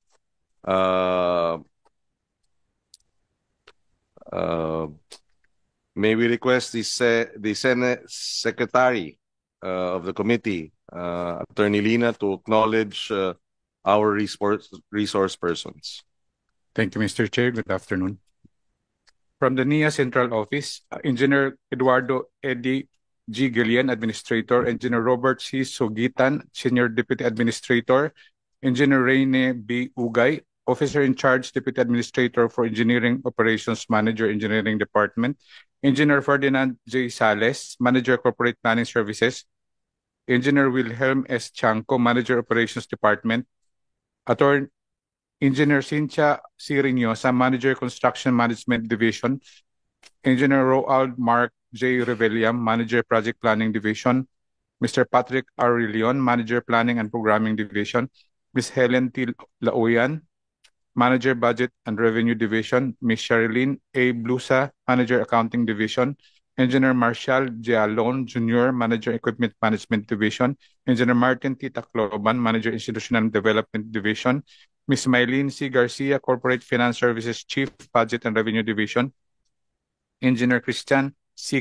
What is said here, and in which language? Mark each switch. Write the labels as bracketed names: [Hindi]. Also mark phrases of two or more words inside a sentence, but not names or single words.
[English] May we request the Senate Secretary of the committee, Attorney Lina, to acknowledge our resource persons. Thank you, Mr. Chair. Good afternoon. From the NIA Central Office, Engineer Eduardo Eddie G. Gillian, Administrator; Engineer Robert C. Sogitan, Senior Deputy Administrator; Engineer Rene B. Ugay, Officer in Charge, Deputy Administrator for Engineering Operations Manager, Engineering Department; Engineer Ferdinand J. Sales, Manager Corporate Planning Services; Engineer Wilhelm S. Chanco, Manager Operations Department; Attorney Engineer Cynthia C. Reynosa, Manager Construction Management Division; Engineer Roald Mark J. Reveliam, Manager Project Planning Division; Mr. Patrick R. Leon, Manager Planning and Programming Division; Ms. Helen T. Lauyan, Manager Budget and Revenue Division; Ms. Sherilyn A. Blusa, Manager Accounting Division; Engineer Marshall J. Alon Jr., Manager Equipment Management Division; Engineer Martin T. Tacloban, Manager Institutional Development Division; Ms. Mylene C. Garcia, Corporate Finance Services Chief, Budget and Revenue Division; Engineer Christian C.